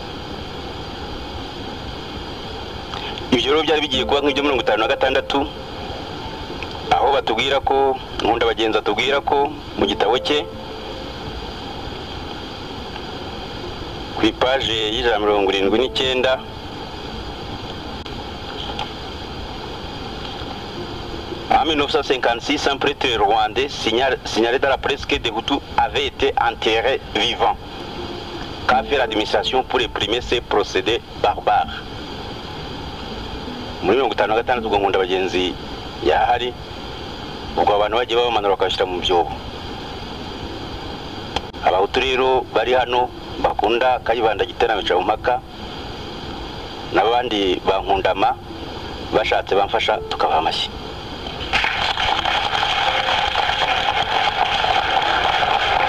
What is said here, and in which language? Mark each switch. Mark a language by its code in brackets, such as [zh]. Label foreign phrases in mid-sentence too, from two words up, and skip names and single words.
[rw] Ibyo rero byari bigiye kuba nk'ibyo 56, aho batubwira ko Nkunda Bagenzi atubwira ko mu gitabo cye ku ipaje y'79 [fr] en 1956, un prêtre rwandais signalait dans la presse que des Hutus avaient été enterrés vivants. Qu'a fait l'administration pour réprimer ces procédés barbares? [rw] Muri 56 ubwo Nkunda Bagenzi yahari, ubwo abantu bagiye babamanura bakabashyira mu byobo. Abahutu rero bari hano bakunda Kayibanda Gitera bica mu mpaka, n'abandi bankundama bashatse bamfasha tukabaha amashyi.